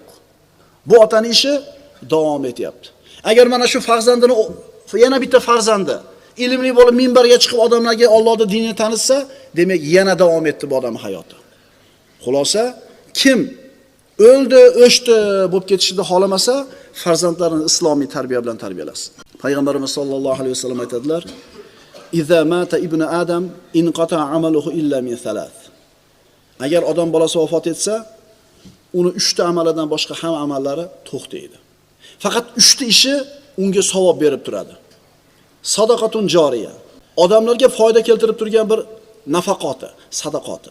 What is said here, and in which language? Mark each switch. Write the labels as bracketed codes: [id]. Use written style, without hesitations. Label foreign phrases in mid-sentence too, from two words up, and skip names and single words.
[uz] Bu otaning ishi davom etyapti. Agar mana shu farzandini yana bitta farzandi ilmli bo'lib minbarga chiqib odamlarga Allohning dinini tanitsa, demak yana davom etdi bu odam hayoti. Xulosa, kim o'ldi, o'chdi bo'lib ketishni xohlamasa, farzandlarini islomiy tarbiya bilan tarbiyalasin. Payg'ambarimiz [ar] صلى الله عليه وسلم [uz] aytadilar: [ar] "إذا مات ابن آدم انقطع عمله إلا من ثلاث." [uz] Agar odam bolasi vafot etsa, uni 3 ta amalidan boshqa hamma amallari to'xtaydi. Faqat 3 ta ishi unga savob berib turadi. [ar] صدقة جارية. [uz] Odamlarga foyda keltirib turgan bir nafaqati, sadaqati.